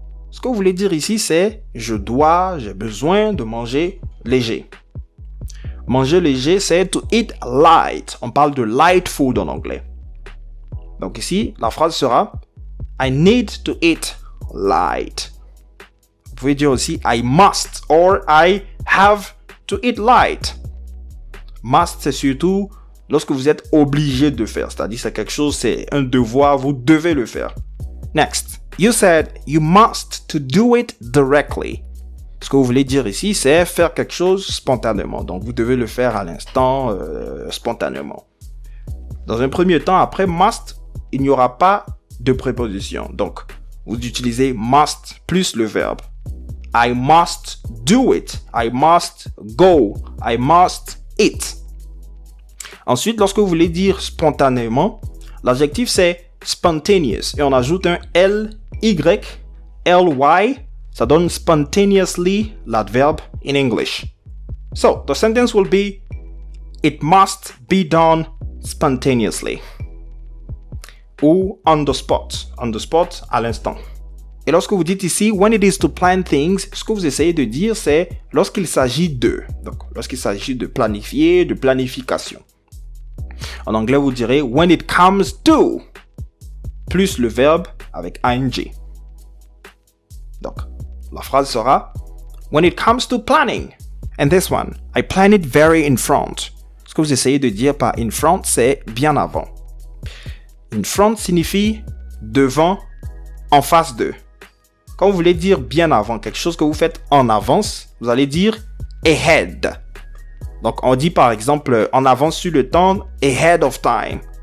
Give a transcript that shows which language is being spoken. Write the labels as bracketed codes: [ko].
[fr] Ce que vous voulez dire ici, c'est j'ai besoin de manger léger. Manger léger, c'est [en] to eat light. [fr] On parle de light food en anglais. Donc ici, la phrase sera [en] I need to eat light. [fr] Vous pouvez dire aussi [en] I must or I have to eat light. [fr] Must, c'est surtout lorsque vous êtes obligé de faire. C'est-à-dire c'est quelque chose, c'est un devoir, vous devez le faire. [en] Next, you said you must to do it directly. [fr] Ce que vous voulez dire ici, c'est faire quelque chose spontanément. Donc, vous devez le faire à l'instant, spontanément. Dans un premier temps, après must, il n'y aura pas de préposition. Donc, vous utilisez must plus le verbe. [en] I must do it. I must go. I must eat. [fr] Ensuite, lorsque vous voulez dire spontanément, l'adjectif c'est spontaneous. Et on ajoute un L-Y, L-Y. Ça donne spontaneously l'adverbe [en] in English. So, the sentence will be, it must be done spontaneously. Ou on the spot. On the spot, [fr] à l'instant. Et lorsque vous dites ici, [en] when it is to plan things, [fr] ce que vous essayez de dire, c'est lorsqu'il s'agit de. Donc, lorsqu'il s'agit de planifier, de planification. En anglais, vous direz, [en] when it comes to, [fr] plus le verbe avec ing. Donc, la phrase sera [en] when it comes to planning. And this one, I plan it very in front. [fr] Ce que vous essayez de dire par in front, c'est bien avant. In front signifie devant, en face de. Quand vous voulez dire bien avant, quelque chose que vous faites en avance, vous allez dire ahead. Donc, on dit par exemple en avance sur le temps, [en] ahead of time.